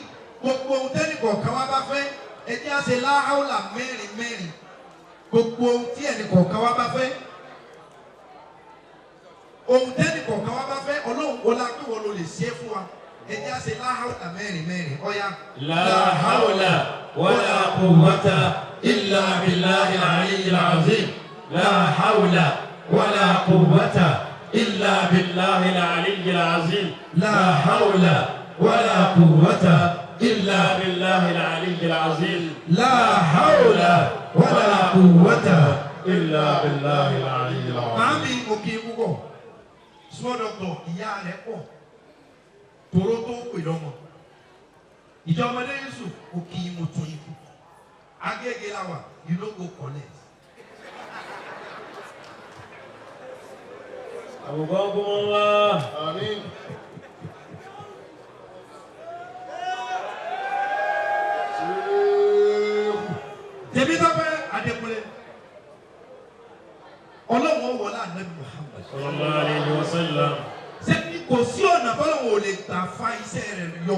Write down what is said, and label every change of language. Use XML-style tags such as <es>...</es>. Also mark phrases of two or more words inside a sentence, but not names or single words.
<yo>Gbogbo ohun tẹ́nì kọ̀ọ̀kan wa bá fẹ́ ẹ jẹ́ á ṣe láhàúlà mẹ́rin mẹ́rin. Gbogbo ohun tí ẹnì kọ̀ọ̀kan wa bá fẹ́. Ohun tẹ́nì kọ̀ọ̀kan wa bá fẹ́ Ọlọ́run kó lápẹ́ wọn ló lè ṣe é fún wa. Ẹ jẹ́ á ṣe láhàúlà mẹ́rin mẹ́rin. Ọ̀ya.</yo> <ar>لا حول ولا قوة إلا بالله العلي العظيم. لا حول ولا قوة إلا بالله العلي العظيم لا حول ولا قوة إلا بالله العلي العظيم لا حول ولا قوة إلا بالله العلي العظيم.</ar> <yo>Màámi òkè púpọ̀ small doctor ìyá rẹ̀ pọ̀ tòró tó pè lọ́mọ ìjọmọdé Yusuf òkè ìmọ̀tún ikú Agége la wà</yo> <pcm>you no go collect.</pcm> <ar>أبوكم الله.</ar> <yo>Àmín. Tèmítọ́pẹ́ Adékúnlé Ọlọ́run wọlé Ànábì Muhammad.</yo> <ar>صلى الله عليه وسلم.</ar> <yo>Sẹ́ni kò sí ọ̀nà tọ́lọ́run ò lè gbà fa iṣẹ́ rẹ̀ yọ.</yo>